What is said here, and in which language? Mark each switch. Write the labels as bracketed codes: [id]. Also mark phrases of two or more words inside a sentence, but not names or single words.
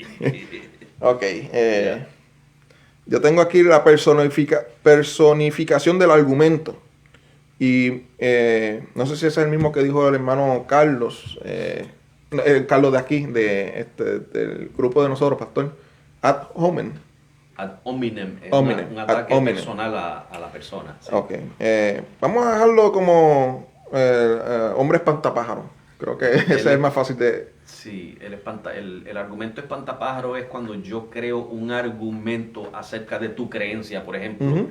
[es] Ok. Yo tengo aquí la personificación del argumento. Y no sé si ese es el mismo que dijo el hermano Carlos, Carlos de aquí, del grupo de nosotros, pastor, [la] ad hominem. Ad hominem, es [es] Hominem, un ad ataque hominem. personal a la persona. Sí. Ok. Vamos a dejarlo como hombre espantapájaro. Creo que ese es el más fácil de... Sí, el argumento espantapájaro es cuando yo creo un argumento acerca de tu creencia, por ejemplo.